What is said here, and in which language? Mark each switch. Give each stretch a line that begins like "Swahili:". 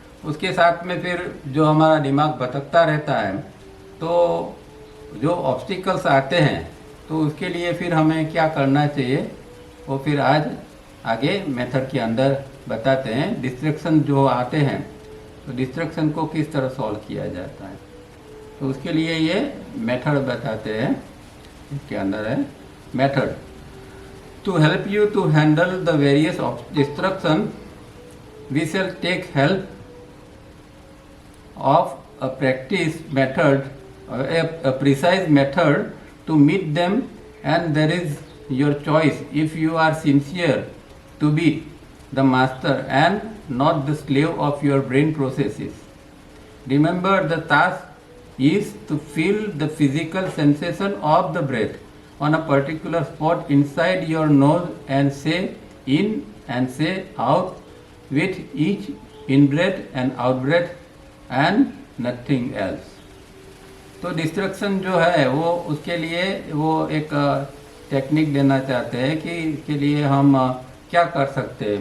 Hindi: उसके साथ में फिर जो हमारा दिमाग भटकता रहता है, तो जो ऑब्स्टिकल्स आते हैं तो उसके लिए फिर हमें क्या करना चाहिए वो फिर आज आगे मेथड के अंदर बताते हैं। डिस्ट्रैक्शन जो आते हैं तो डिस्ट्रैक्शन को किस तरह सॉल्व किया जाता है, तो उसके लिए ये मेथड बताते हैं। इसके अंदर है
English: Method to help you to handle the various distraction we shall take help of a practice method, a precise method to meet them, and there is your choice if you are sincere to be the master and not the slave of your brain processes. Remember, the task is to feel the physical sensation of the breath on a particular spot inside your nose and say in and say out with each in breath and out breath and nothing else.
Hindi: तो destruction जो है वो उसके लिए वो एक technique देना चाहते हैं कि इसके लिए हम क्या कर सकते हैं।